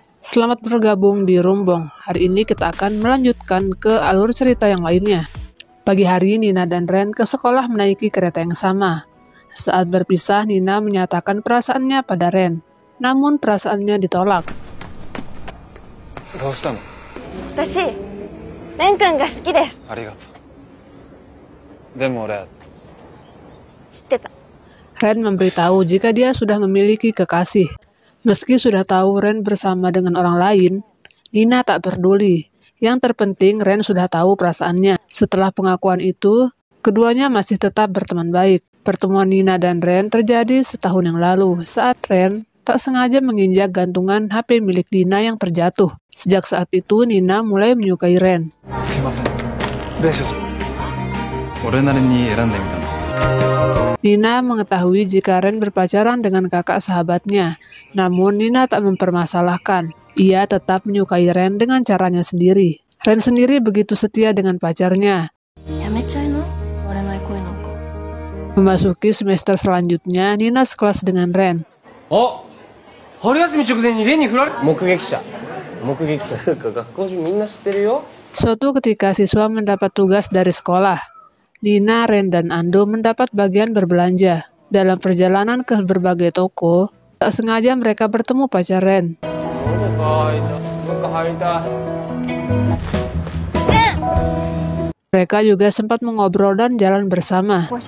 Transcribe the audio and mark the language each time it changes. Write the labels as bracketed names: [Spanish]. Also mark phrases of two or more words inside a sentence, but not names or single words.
[Indonesian] Selamat bergabung di Rumbong. Hari ini kita akan melanjutkan ke alur cerita yang lainnya. Pagi hari, Nina dan Ren ke sekolah menaiki kereta yang sama. Saat berpisah, Nina menyatakan perasaannya pada Ren. Namun perasaannya ditolak. [Japanese] どうしたの？私、レン君が好きです。ありがとう。でも俺、知ってた。 [Indonesian] Ren memberitahu jika dia sudah memiliki kekasih. Meski sudah tahu Ren bersama dengan orang lain, Nina tak peduli. Yang terpenting Ren sudah tahu perasaannya. Setelah pengakuan itu, keduanya masih tetap berteman baik. Pertemuan Nina dan Ren terjadi setahun yang lalu saat Ren tak sengaja menginjak gantungan HP milik Nina yang terjatuh. Sejak saat itu, Nina mulai menyukai Ren. [Japanese] すいません。練習俺なりに選んでみたの。 [Indonesian] Nina mengetahui jika Ren berpacaran dengan kakak sahabatnya. Namun Nina tak mempermasalahkan. Ia tetap menyukai Ren dengan caranya sendiri. Ren sendiri begitu setia dengan pacarnya. Memasuki semester selanjutnya, Nina sekelas dengan Ren. [Japanese] Oh, 春休み直前にレンに振られ目撃者学校中みんな知ってるよ。 [Indonesian] Suatu ketika siswa mendapat tugas dari sekolah. Nina, Ren, dan Ando mendapat bagian berbelanja. Dalam perjalanan ke berbagai toko, tak sengaja mereka bertemu pacar Ren. Mereka juga sempat mengobrol dan jalan bersama.